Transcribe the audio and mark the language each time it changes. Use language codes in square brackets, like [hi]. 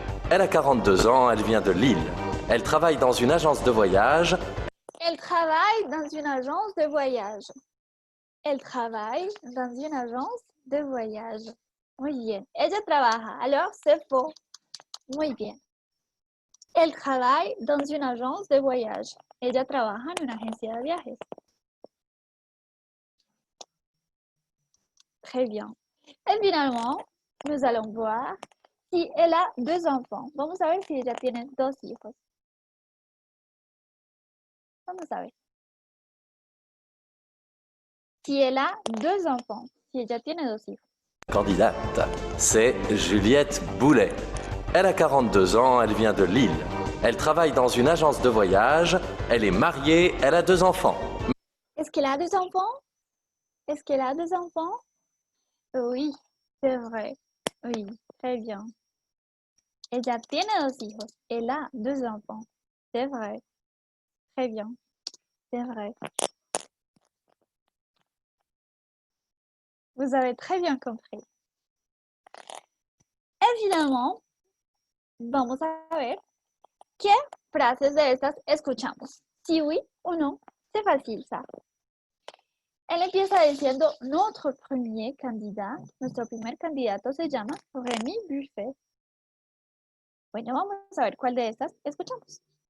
[fr] Elle a 42 ans, elle vient de Lille. Elle travaille dans une agence de voyage. Elle travaille dans une agence de voyage. Elle travaille dans une agence de voyage. [es] Muy bien. Ella trabaja. [fr] Alors, c'est faux. [es] Muy bien. [fr] Elle travaille dans une agence de voyage. [es] Ella trabaja en una agencia de viajes. [fr] Très bien. Et finalement, nous allons voir si elle a 2 enfants. [es] Vamos a ver si ella tiene 2 hijos. Vamos a ver. [fr] Si elle a 2 enfants. [es] Si ella tiene 2 hijos. [fr] Candidate, c'est Juliette Boulet. Elle a 42 ans, elle vient de Lille. Elle travaille dans une agence de voyage, elle est mariée, elle a 2 enfants. Est-ce qu'elle a 2 enfants? Est-ce qu'elle a 2 enfants? Oui, c'est vrai. Oui, très bien. [es] Ella tiene 2 hijos. [fr] Elle a 2 enfants. C'est vrai. Très bien. C'est vrai. Vous avez très bien compris. Et finalement, [es] vamos a ver qué frases de estas escuchamos. [fr] Si oui [es] o no, [fr] c'est facile ça. [es] Él empieza diciendo, nuestro primer candidato se llama Rémi Buffet. Bueno, vamos a ver cuál de estas escuchamos.